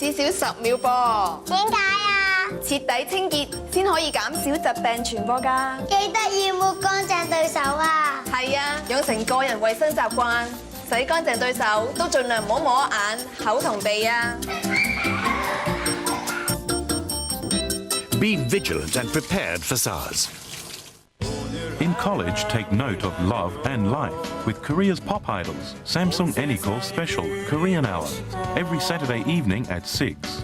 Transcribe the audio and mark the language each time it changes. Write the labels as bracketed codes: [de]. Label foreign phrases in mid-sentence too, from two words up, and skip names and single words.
[yue] 10 秒噃。點解啊？徹底清潔先可以減少疾病傳播㗎。記得要抹乾淨對手啊！係啊，養成個人衛生習慣，洗乾淨對手，都盡量唔好摸眼、口同鼻啊。 [en] Be vigilant and prepared for SARS. In college, take note of love and life with Korea's pop idols. Samsung Anycall Special Korean Hour every Saturday evening at 6.